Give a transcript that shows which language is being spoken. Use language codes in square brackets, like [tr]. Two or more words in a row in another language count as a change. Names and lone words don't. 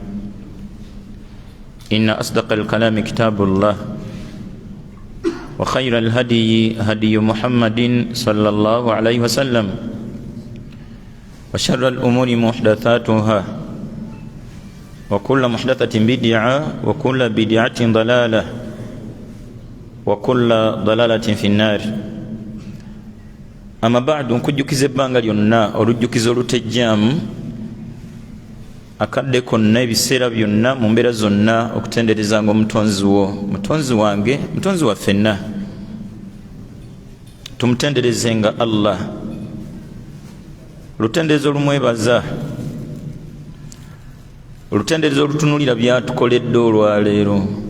[ar] إن أصدق الكلام كتاب الله، وخير الهدي هدي محمد صلى الله عليه وسلم، وشر الأمور محدثاتها، وكل محدثة بدعة، وكل بدعة ضلالة، وكل ضلالة في النار. أما بعد، [lg] nkujjukiza ebbanga lyonna olujjukiza olutejjaamu akaddeko n'ebiseera byonna mu mbeera zonna okutenderezanga omutonzi wo, mutonzi wange, mutonzi waffe ffenna. Tumutenderezenga Allah, olutenderezo olumwebaza, olutenderezo olutunulira byatukoledde olwaleero.